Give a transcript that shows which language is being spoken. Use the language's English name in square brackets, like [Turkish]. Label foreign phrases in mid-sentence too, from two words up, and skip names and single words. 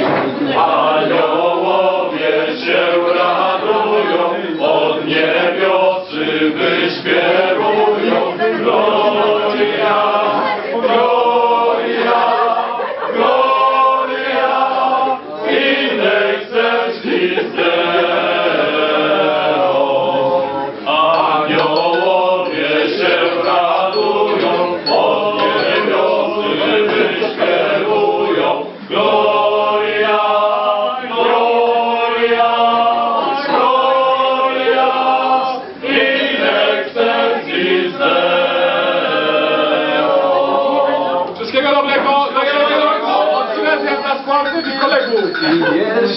[Polish] Aniołowie się radują, od niebiosy wyśpiewują. [Latin] Gloria, gloria, gloria, in excelsis Deo. [Polish] Aniołowie się radują, od niebiosy wyśpiewują. [Latin] Gloria, gloria, gloria, in excelsis Deo. [Polish] Wszystkiego dobrego, od Silesian na składnych i kolegów.